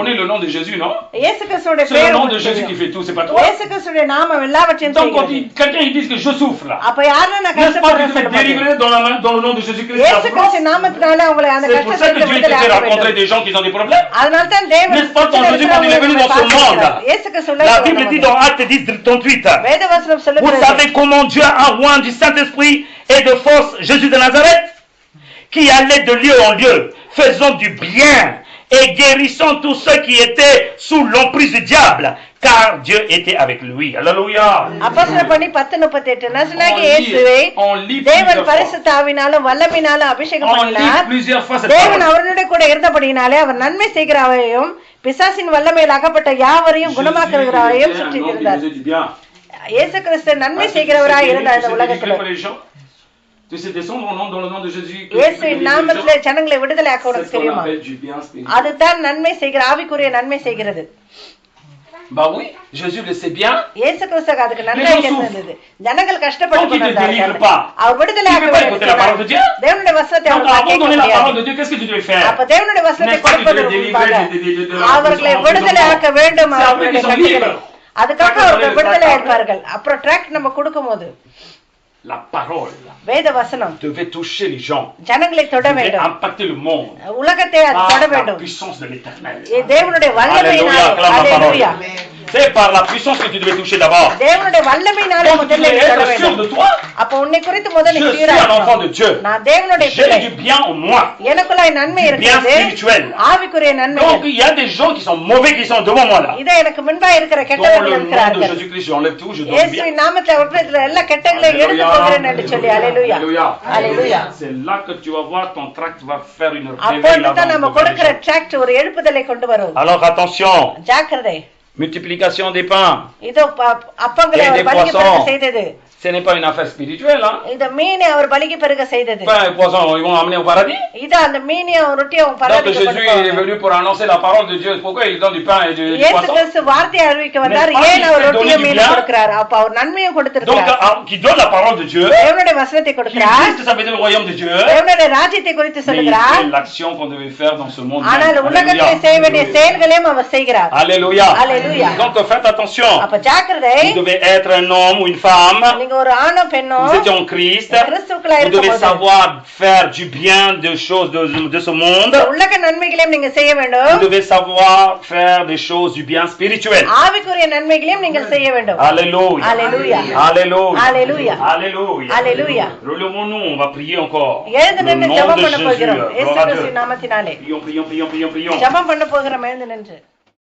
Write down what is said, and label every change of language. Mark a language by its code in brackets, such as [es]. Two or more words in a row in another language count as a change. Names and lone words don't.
[ta] இயேசு கிறிஸ்துவோட பேர் இயேசு கிறிஸ்துவோட நாமம் எல்லாவற்றையும் செய்கிறது. அப்ப யாரனா நான் கஷ்டப்படுறேன்னு சொல்லுங்க. இயேசு கிறிஸ்து நாமத்தினால அவங்களை அந்த கஷ்டத்தை விடுதலை ஆக்க. அதனால தான் தேவன் இயேசு கிறிஸ்து [fr] La Bible dit dans Actes 10:38. [ta] வேதவசனம் சொல்லுது. [fr] Vous savez comment Dieu a oint du Saint-Esprit et de force Jésus de Nazareth, qui allait de lieu en lieu, faisant du bien et guérissant tous ceux qui étaient sous l'emprise du diable, car Dieu était avec lui. Alléluia. [ta] அப்போஸ்தலர் பணி 10:38 நசனாகிய இயேசுவை தேவன் பரிசுத்த ஆவியினாலும் வல்லமையினாலும் அபிஷேகம் பண்ணினார். தேவன் அவர்களுடைய கூட இருந்தபடியினாலே அவர் நன்மை செய்கிறவரையும் பிசாசின் வல்லமையில் அகப்பட்ட யாவரையும் குணமாக்குகிறவரையும் சுற்றி இருந்தார். இயேசு கிறிஸ்து நன்மை செய்கிறவராய் இருந்தார் இந்த உலகத்துல. இயேசுவின் நாமத்திலே ஜனங்களை விடுதலையாக்க உனக்கு தெரியுமா? அதுதான் நன்மை செய்கிற ஆவிக்குரிய நன்மை செய்கிறது. [fr] Bah oui, Jésus le sait bien. [ta] இயேசு கிறிஸ்து அதுக்கு நன்மை செய்தது. ஜனங்கள் கஷ்டப்பட்டு அவர் விடுதலையாக்க தேவனுடைய வசனத்தை அப்ப தேவனுடைய வசனத்தை கொடுப்பதற்கு அவர்களை விடுதலையாக்க வேண்டும். அவர்களுடைய கட்டளை அதுக்காக அவர்கள் விடுதலை இருப்பார்கள். அப்புறம் ட்ராக் நம்ம கொடுக்கும் போது [fr] la parole [ta] வேத வசனம் [fr] devait toucher les gens, [ta] ஜனங்களை தொட வேண்டும், [fr] impacter le monde, [ta] உலகத்தை அது தொட வேண்டும். [fr] la puissance de l'éternel. [ta] தேவனுடைய வல்லமையினாலே. அல்லேலூயா. [fr] C'est par la puissance que tu devais toucher d'abord. [ta] தேவனுடைய வல்லமையினாலே முதல்ல தொட வேண்டும். அப்ப உன்னை குறித்து முதல்ல [fr] je suis un enfant de Dieu. [ta] நான் தேவனுடைய பிள்ளை. [fr] J'ai du bien en moi. [ta] எனக்குள்ள நன்மை இருக்கிறது. ஆவிக்குரிய நன்மை. [fr] Donc il y a des gens qui sont mauvais qui sont devant moi là. [ta] இத எனக்கு முன்பாக இருக்கிற கெட்டவர்கள் இருக்கிறார்கள். [fr] Dans le nom de Jésus-Christ, j'enlève tout, je donne bien. [ta] இயேசுவின் நாமத்தில் அவற்றில் எல்லா கெட்டவர்களையும் எடுத்து போகிறேன் என்று சொல்லி அல்லேலூயா. அல்லேலூயா. [fr] C'est là que tu vas voir ton tract va faire une réveil. [ta] அப்பதான் நம்ம கொடுக்கிற ட்ராக்ட் ஒரு எழுப்புதலை கொண்டு வரும். [fr] Alors attention. [ta] ஜாக்கிரதை. [fr] Multiplication des pains. [ta] இதோ அப்பங்களை அவர் பலிக்கு பெருக செய்தது. [fr] Ce n'est pas une affaire spirituelle, hein? [ta] இந்த மீனை அவர் பலிக்கு பெருக செய்தது. [fr] Pain et poisson, ils vont emmener au paradis. [ta] இது அந்த மீனையும் ரொட்டியும் பரலோகத்துக்கு கொண்டு போவார். [fr] Donc Jésus est venu pour annoncer la parole de Dieu. Pourquoi il donne du pain et du poisson? [ta] இயேசு கிறிஸ்து வார்த்தையை அறிவிக்க வந்தார். ஏன் அவர் ரொட்டியும் மீனையும் கொடுக்கிறார்? அப்ப அவர் நன்மையும் கொடுத்திருக்கிறார். [fr] Donc qui donne la parole de Dieu. [ta] தேவனுடைய வசனத்தை கொடுக்கிறார். [fr] Christ ça veut dire le royaume de Dieu. [ta] தேவனுடைய ராஜ்யத்தை குறித்து சொல்கிறார். [fr] C'est l'action qu'on devait faire dans ce monde. [ta] ஆனால் உலகத்திலே செய்ய வேண்டிய செயல்களையும் அவர் செய்கிறார். Alléluia. Alléluia. [fr] Donc faites attention. [ta] அப்ப ஜாக்கிரதை. [fr] Vous devez être un homme ou une femme. [ta] நீங்க ஒரு ஆணோ பெண்ணோ [fr] Vous étiez en Christ. Vous devez savoir faire du bien des choses de ce monde. Vous devez savoir faire des choses du bien spirituel. Alléluia. Alléluia. Alléluia. Alléluia. Alléluia. Alléluia. Relevons-nous, on va prier encore. Le nom de Jésus. Prions, prions, prions, prions. [ta] ஜெபம் பண்ண போகிறோம். எழுந்து நின்று